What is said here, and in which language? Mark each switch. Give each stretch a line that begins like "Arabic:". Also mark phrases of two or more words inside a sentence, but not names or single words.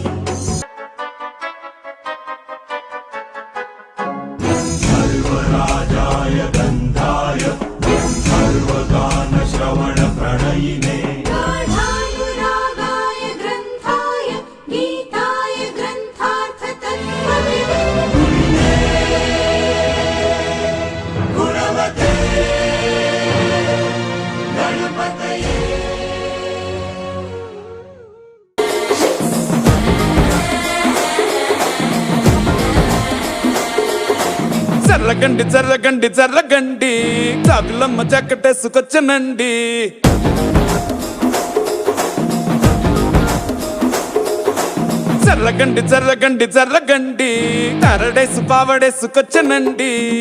Sanskrit: सर्वराजाय गन्धाय सर्वगानश्रवणप्रणयिने गाढानुरागाय ग्रन्थाय गीताय ग्रन्थार्थतत्त्वविदे गुणवते गणपतये
Telugu: జర్రగండి జర్రగండి జర్రగండి చాకులమ్మ చక్కటేసుకొచ్చనండి జర్రగండి జర్రగండి జర్రగండి కరడేసు పావడేసుకొచ్చనండి